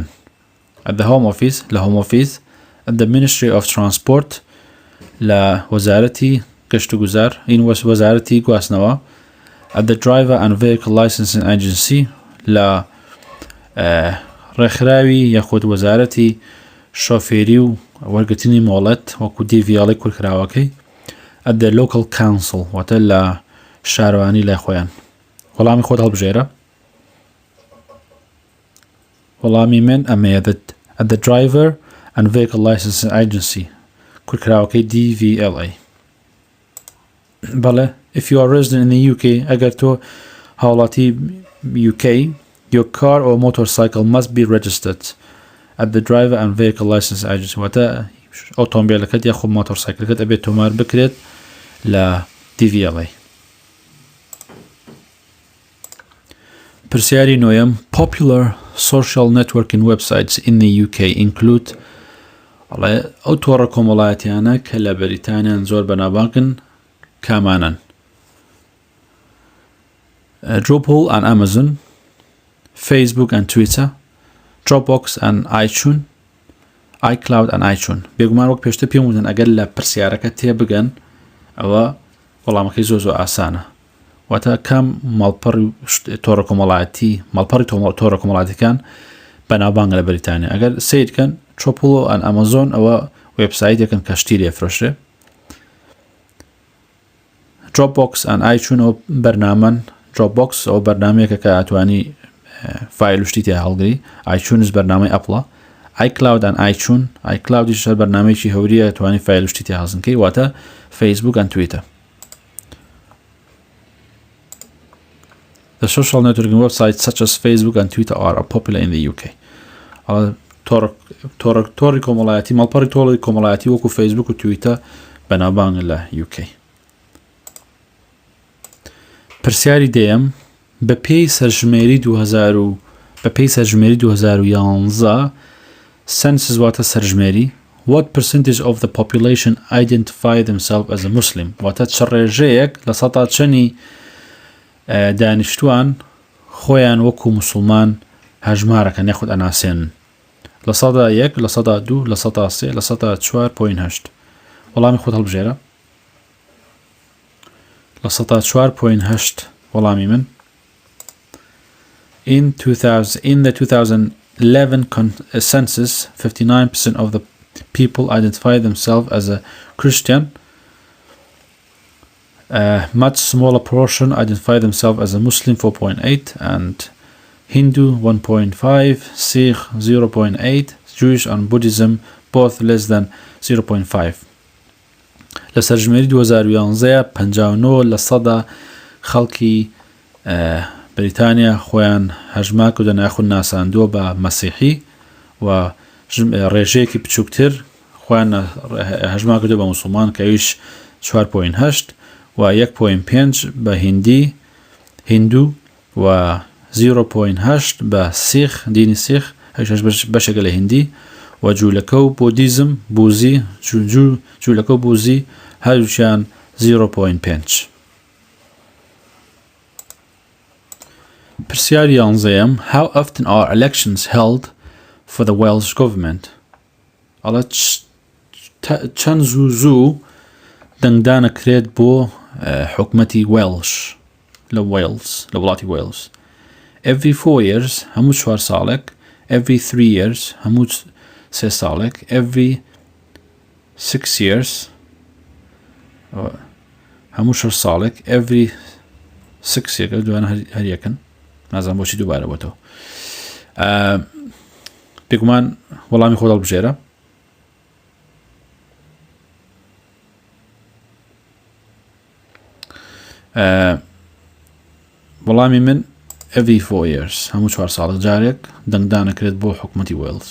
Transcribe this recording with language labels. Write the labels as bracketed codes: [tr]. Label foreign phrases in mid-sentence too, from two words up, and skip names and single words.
[en] At the Home Office [ckb] لە Home Office, [en] at the Ministry of Transport [ckb] لە وەزارەتی گەشت و گوزار وەزارەتی گواستنەوە, [en] at the Driver and Vehicle Licensing Agency [ckb] لە ڕێکخراوی یاخود وەزارەتی شۆفێری و وەرگرتنی مۆڵەت وەکو دیڤیاڵی کورکراوەکەی, [en] at the Local Council [ckb] واتە لە شارەوانی لای خۆیان. وەڵامی خۆت هەڵبژێرە. وەڵامی من ئەمەیە [en] at the Driver and Vehicle Licensing Agency [ckb] کورکراوەکەی DVLA. [en] بەڵێ if you are resident in the UK [ckb] ئەگەر تۆ هاوڵاتی UK, [en] your car or motorcycle must be registered at the Driver and Vehicle Licensing Agency [ckb] واتە ئۆتۆمبیلەکەت یاخود مۆتۆرسایکلەکەت ئەبێت تۆمار بکرێت لە DVLA. پرسیاری نوێم [en] popular social networking websites in the UK include [ckb] ئەو تۆڕە کۆمەڵایەتیانە کە لە بەریتانیان زۆر بەناوبانگن کامانن. [en] Drupal and Amazon, Facebook and Twitter, Dropbox and iTunes, iCloud and iTunes. [ckb] بێگومان وەک پێشتر پێم وتن ئەگەر لە پرسیارەکە تێبگەن ئەوە وەڵامەکەی زۆر ئاسانە. واتە کام ماڵپەڕی تۆڕە تۆڕە کۆمەڵایەتیەکان بەناوبانگە لە بەریتانیا. ئەگەر سیرکەن Drupal and Amazon ئەوە وێبسایتێکن کە شتی لێفرۆشرێ. Dropbox and iTunes ئەو بەرنامەن. Dropbox ئەو بەرنامەیەکە کە ئەتوانی فایل شتی تێ هەڵگری. iTunes بەرنامەی ئەپڵە. iCloud and iCloudیش بەرنامەیەکی هەوریە ئەتوانی فایل شتی تێ هەڵزنکەی واتە Facebook and Twitter. [en] The social networking websites such as Facebook and Twitter are popular in the UK. [ckb] تۆڕی کۆمەڵایەتی ماڵپەڕی تۆڕی کۆمەڵایەتی وەکو فەیسبوک و تویتە بەناوبانگن لە UK. پرسیاری دێیەم بە پێی سەرژمێری 2011 census واتە سەرژمێری [en] what percentage of the population identify themselves as a Muslim [ckb] واتە چ ڕێژەیەک لە سەدا چەنی دانیشتوان خۆیان وەکو موسڵمان هەژمارەکەن یاخود ئەناسێنن لە سەدا 1 لە سەدا 2 لە سەدا 3 لە سەدا 4.8 وەڵامی خۆت هەڵبژێرە لە سەدا 4.8 وەڵامی من. [en] In the 2011 census, 59% of the people identify themselves as a Christian. A much smaller portion identify themselves as a Muslim, 4.8, and Hindu, 1.5, Sikh, 0.8, Jewish and Buddhism, both less than 0.5. [ckb] لسرجمێری 2011 59 لە سەدا خەڵکی بریتانیا خۆیان هەژمار کردن یاخود ناساندووە بە مەسیحی و ڕێژەیەکی بچووکتر خۆیان هەژمار کردو بە موسڵمان کە ئەویش 4.8 و 1.5 بە هیندو و 0.8 بە سیخ دینی سیخ بەشێکە لە هیندی و جوولەکە و بودیزم جوولەکە و بوزی هەردووچیان 0.5. پرسیاری 11 [en] how often are elections held for the Welsh government [ckb] ئەڵە چەند زوو دەنگدانەکرێت بۆ حکومەتی Welsh لە وڵاتی Wales. [en] Every 4 years [ckb] هەموو 4 ساڵێک, [en] every 3 years [ckb] هەموو 3 ساڵێک, [en] every 6 years [ckb] هەموو 6 ساڵێک, [en] every 6 years [ckb] دوانە هەریەکەن نازانم بۆچی دووبارە بۆتەوە بێگومان وەڵامی خۆ هەڵبژێرە وەڵامی من [en] every 4 years [ckb] هەموو 4 ساڵێک جارێک دەنگدانەکرێت بۆ حکوومەتی وێلز.